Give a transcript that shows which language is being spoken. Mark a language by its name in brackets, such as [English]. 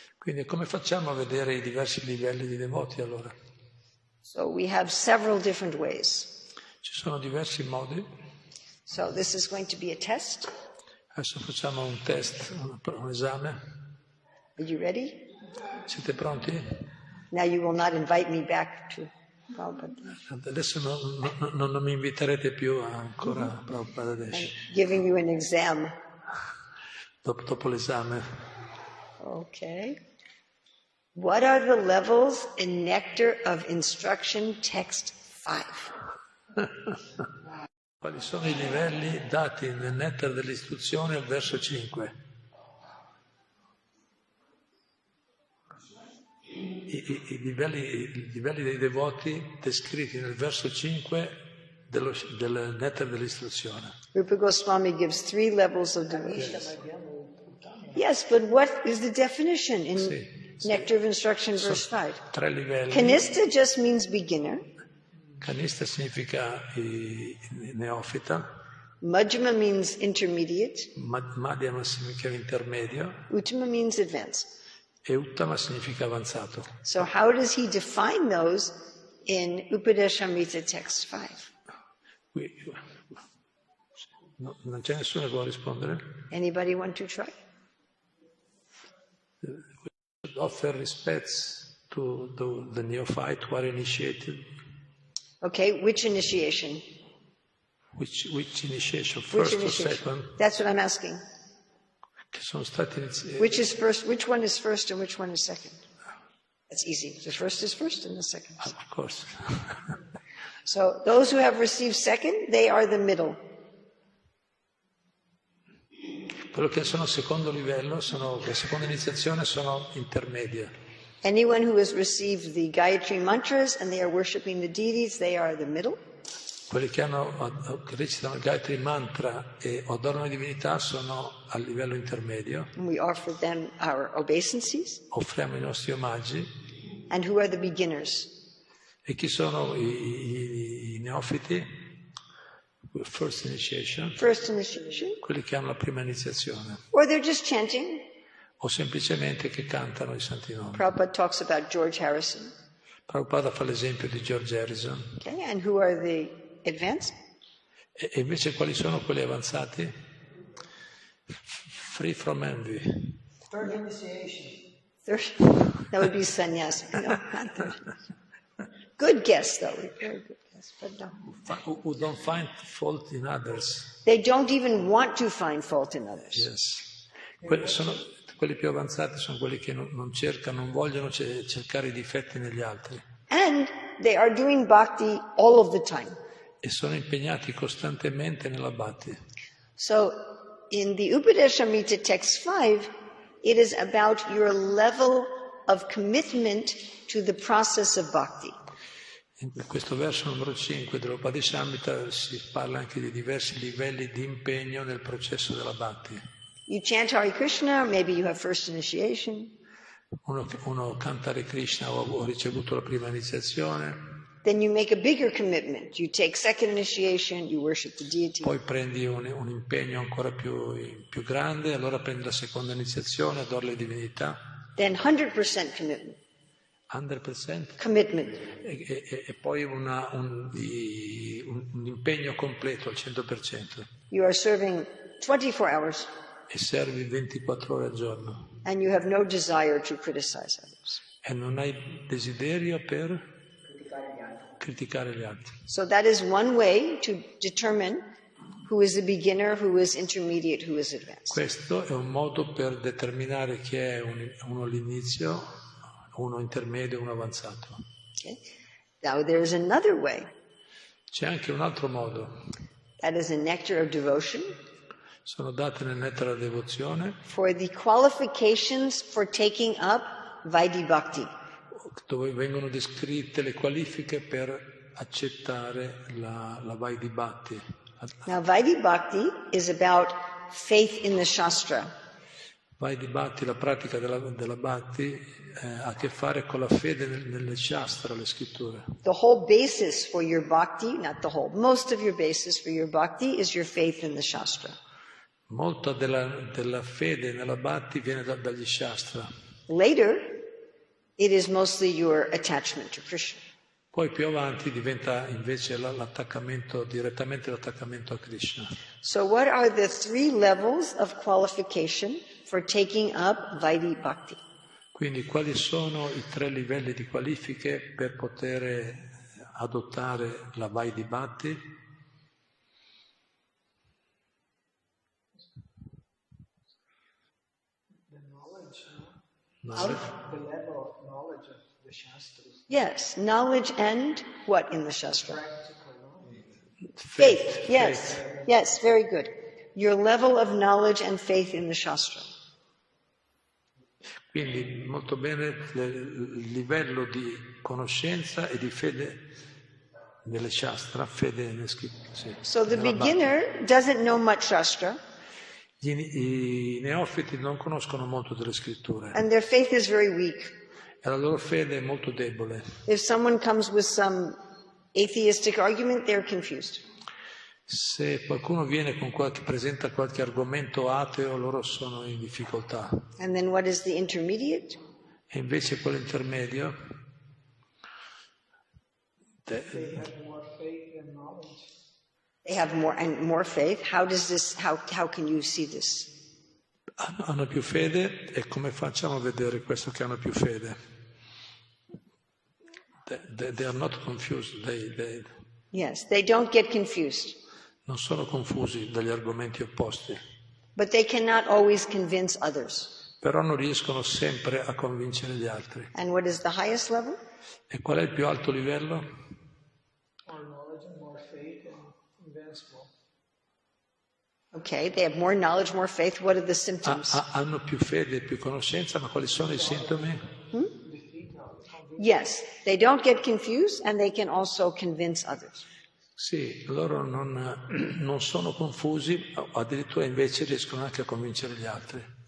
[Italian] Quindi come facciamo a vedere i diversi livelli di devoti allora? [English] So we have several different ways. [Italian] Ci sono diversi modi. [English] So this is going to be a test. [Italian] Adesso facciamo un test, un esame. [English] Are you ready? [Italian] Siete pronti? [English] Now you will not invite me back to Prabhupada. [Italian] Adesso non mi inviterete più ancora a Prabhupada adesso. [English] I'm giving you an exam. [Italian] Dopo l'esame. [English] Okay. What are the levels in Nectar of Instruction, text 5? [Italian] Quali sono i livelli dati nel nettare dell'istruzione al verso 5? I livelli dei devoti descritti nel verso 5 del nettare dell'istruzione. [English] Rupa Goswami gives 3 levels of devotion. Yes, but what is the definition in Nectar of Instruction, verse 5? [Italian] 3 livelli. [English] Kanista just means beginner. [Italian] Kanista significa neofita. [English] Majjhima means intermediate. [Italian] Madhyama significa intermedio. [English] Uttama means advanced. [Italian] E Uttama significa avanzato. [English] So how does he define those in Upadeshamrita text 5? [Italian] Non c'è nessuno che vuole rispondere? [English] Anybody want to try? Offer respects to the neophyte who are initiated. Okay, which initiation? Which initiation? Which First or initiation? second? That's what I'm asking. [Italian] Che sono stati iniziati. [English] Which is first? Which one is first and which one is second? That's easy. The first is first and the second is second. Of course. So those who have received second, they are the middle. [Italian] Quello che sono secondo livello, la seconda iniziazione, sono intermedia. [English] Anyone who has received the Gayatri mantras and they are worshipping the deities, they are the middle. [Italian] Quelli che recitano il Gayatri mantra e adorano le divinità sono a livello intermedio. [English] And we offer them our obeisances. [Italian] Offriamo i nostri omaggi. [English] And who are the beginners? [Italian] E chi sono i neofiti? [English] First initiation. First initiation. [Italian] Quelli che hanno la prima iniziazione. [English] Or they're just chanting. [Italian] O semplicemente che cantano i santi nomi. [English] Prabhupada talks about George Harrison. [Italian] Prabhupada fa l'esempio di George Harrison. [English] Okay, and who are the advanced? [Italian] E invece quali sono quelli avanzati? [English] Free from envy. Third initiation. That would be sannyas. No, not third. Good guess, though. Very good guess, but no. Who don't find fault in others. They don't even want to find fault in others. Yes. [Italian] Quelli più avanzati sono quelli che non cercano, non vogliono cercare i difetti negli altri. [English] And they are doing bhakti all of the time. [Italian] E sono impegnati costantemente nella bhakti. [English] So, in the Upadeshamrita text 5, it is about your level of commitment to the process of bhakti. [Italian] In questo verso numero 5 dell'Upadeshamrita si parla anche di diversi livelli di impegno nel processo della bhakti. [English] You chant Hare Krishna, maybe you have first initiation. [Italian] Uno canta Hare Krishna, ho ricevuto la prima iniziazione. [English] Then you make a bigger commitment. You take second initiation, you worship the deity. [Italian] Poi prendi un impegno ancora più grande, allora prendi la seconda iniziazione, adori le divinità. [English] Then 100% commitment. 100%? Commitment. [Italian] E poi un impegno completo al 100%. [English] You are serving 24 hours. [Italian] E servi 24 ore al giorno. [English] And you have no desire to criticize others. [Italian] E non hai desiderio per criticare gli altri. [English] So that is one way to determine who is a beginner, who is intermediate, who is advanced. [Italian] Questo è un modo per determinare chi è uno all'inizio, uno intermedio, uno avanzato. [English] Okay. Now there is another way. [Italian] C'è anche un altro modo. [English] That is a nectar of devotion. [Italian] Sono date nel nettare della devozione. [English] For the qualifications for taking up Vaidhi Bhakti. [Italian] Dove vengono descritte le qualifiche per accettare la Vaidhi Bhakti. [English] Now Vaidhi Bhakti is about faith in the Shastra. [Italian] Vaidhi Bhakti, la pratica della Bhakti, ha a che fare con la fede nelle Shastra, le scritture. [English] The whole basis for your Bhakti, not the whole, most of your basis for your Bhakti is your faith in the Shastra. [Italian] Molta della fede nella Bhakti viene dagli Shastra. [English] Later, it is mostly your attachment to Krishna. [Italian] Poi più avanti diventa invece direttamente l'attaccamento a Krishna. [English] So what are the 3 levels of qualification for taking up Vaidhi Bhakti? [Italian] Quindi quali sono i 3 livelli di qualifiche per poter adottare la Vaidhi Bhakti? [English] The level of knowledge of the Shastras. Yes, knowledge and what in the Shastra? Practical knowledge. Faith, yes. Yes, very good. Your level of knowledge and faith in the Shastra. [Italian] Quindi molto bene il livello di conoscenza e di fede nelle Shastra, fede nelle scritture. Sì, [English] So the beginner doesn't know much Shastra. [Italian] I neofiti non conoscono molto delle scritture [English] And their faith is very weak. [Italian] e la loro fede è molto debole. [English] If someone comes with some atheistic argument, they're confused. [Italian] Se qualcuno viene presenta qualche argomento ateo, loro sono in difficoltà. [English] And then what is the intermediate? [Italian] E invece quello intermedio [English] They have more faith and knowledge. They have more faith. How can you see this? [Italian] hanno più fede, e come facciamo a vedere questo che hanno più fede? [English] They are not confused. Yes, they don't get confused. [Italian] Non sono confusi dagli argomenti opposti. [English] But they cannot always convince others. [Italian] Però non riescono sempre a convincere gli altri. [English] And what is the highest level? [Italian] E qual è il più alto livello? [English] More knowledge and more faith and convince more. Okay, they have more knowledge, more faith. What are the symptoms? [Italian] Hanno più fede e più conoscenza, ma quali sono i sintomi? [English] Yes, they don't get confused and they can also convince others. [Italian] Sì, loro non sono confusi, addirittura invece riescono anche a convincere gli altri.